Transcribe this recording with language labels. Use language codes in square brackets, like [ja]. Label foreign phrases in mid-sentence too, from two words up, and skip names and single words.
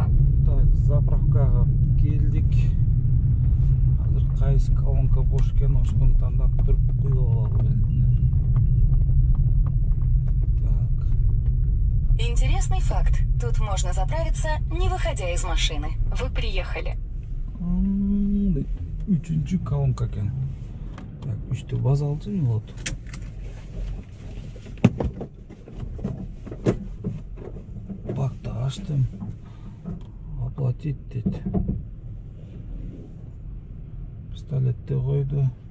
[ky] Так, заправкага келдик. Азыр кайсы колонка бош экен, ошону тандап туруп куюп алалы бензинди. Так. [ru] Интересный факт. Тут можно заправиться, не выходя из машины. Вы приехали. [ky] 3-cü колонка экен. Так, 3'tü баз алчы болот. Бакты ачтым. Оплатить дейт. Пистолетти койду.